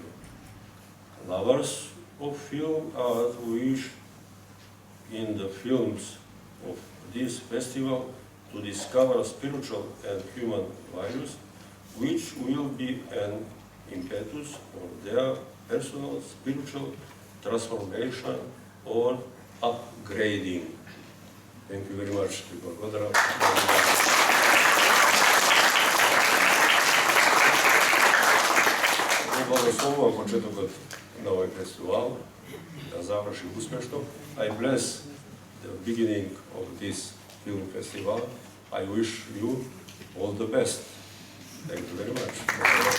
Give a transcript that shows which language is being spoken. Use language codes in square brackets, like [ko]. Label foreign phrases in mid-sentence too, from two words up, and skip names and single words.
[en] Lovers of film art wish in the films of this festival to discover spiritual and human values, which will be an impetus for their personal spiritual transformation or upgrading. Thank you very much. [mk] Благословам почетокот на овој фестивал, да заврши успешно. [en] I bless the beginning of this film festival. I wish you all the best. Thank you very much.